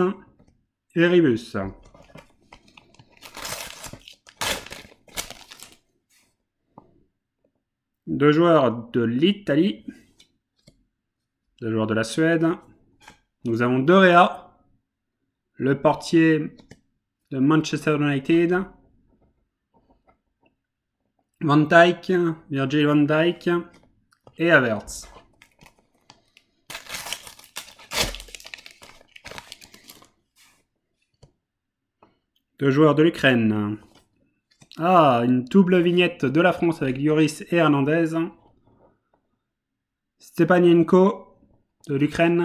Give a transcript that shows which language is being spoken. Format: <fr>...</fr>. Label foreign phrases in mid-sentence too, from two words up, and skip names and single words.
<fr>Et Ribus. Deux joueurs de l'Italie. Deux joueurs de la Suède. Nous avons De Gea, le portier de Manchester United. Van Dijk, Virgil van Dijk et Havertz. Deux joueurs de l'Ukraine. Ah, une double vignette de la France avec Lloris et Hernandez. Stepanienko de l'Ukraine.</fr>